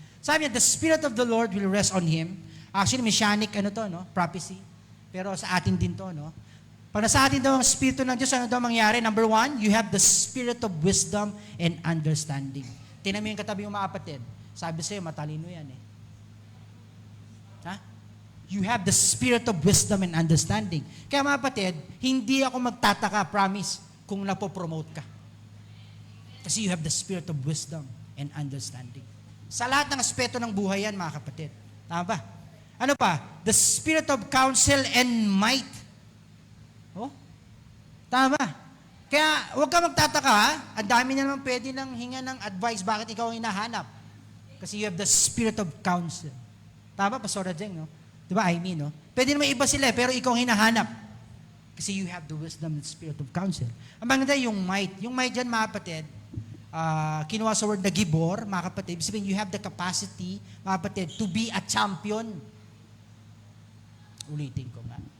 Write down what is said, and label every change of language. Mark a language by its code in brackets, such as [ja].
[tl] Sabi niya, [en] the Spirit of the Lord will rest on him. Actually, messianic, prophecy. [tl] Pero sa atin din to, no? Pag nasa atin daw ang Espiritu ng Diyos, ano daw mangyari? [en] Number 1, you have the Spirit of wisdom and understanding. [tl] Tingnan mo yung katabi yung mga kapatid. Sabi sa'yo, matalino yan eh. [en] You have the Spirit of wisdom and understanding. [tl] Kaya mga kapatid, hindi ako magtataka, promise, kung napopromote ka. [en] Kasi you have the Spirit of wisdom and understanding. [tl] Sa lahat ng aspeto ng buhay yan, mga kapatid. Tama ba? Ano pa? [en] The Spirit of counsel and might. [tl] Tama ba? Kaya huwag ka magtataka, ang dami na naman pwede nang hinga ng advice bakit ikaw ang hinahanap. [en] Kasi you have the Spirit of counsel. [tl] Tama, [en] Pastor Jeng, no? [tl] Diba, no? Pwede naman iba sila, pero ikaw ang hinahanap. Kasi [en] you have the wisdom and Spirit of counsel. [tl] Ang maganda yung might. Yung might dyan, mga kapatid, kinuha sa word na gibor, mga kapatid, ibig sabihin, [en] you have the capacity, [tl] mga kapatid, [en] to be a champion. [tl] Ulitin ko nga.